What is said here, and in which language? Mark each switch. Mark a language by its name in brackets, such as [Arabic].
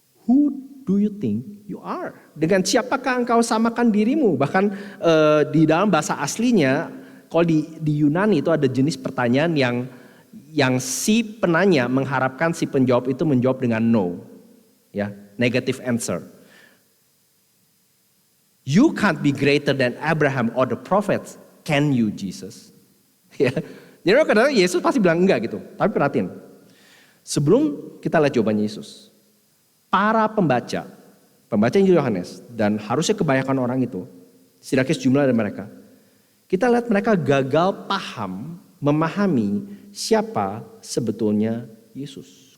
[English] Who do you think you are? [Indonesian] Dengan siapakah engkau samakan dirimu? Bahkan di dalam bahasa aslinya, kalau di Yunani itu ada jenis pertanyaan yang si penanya mengharapkan si penjawab itu menjawab dengan no. [English] Ya, negative answer. You can't be greater than Abraham or the prophets, can you Jesus? [Indonesian] Ya, jadi kadang-kadang Yesus pasti bilang enggak gitu. Tapi perhatiin, sebelum kita lihat jawabannya Yesus, para pembaca Injil Yohanes, dan harusnya kebanyakan orang itu, setidaknya sejumlah dari mereka, kita lihat mereka gagal paham, memahami siapa sebetulnya Yesus.